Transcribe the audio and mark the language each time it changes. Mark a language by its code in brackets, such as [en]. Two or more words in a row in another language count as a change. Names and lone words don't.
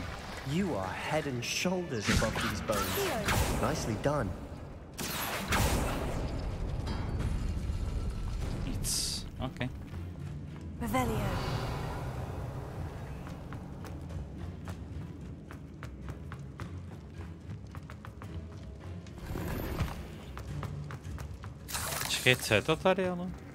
[en] You are head and shoulders above these bones. Nicely done. [cs] Nic. OK. Revelio. Čekej, co je to tady, ale?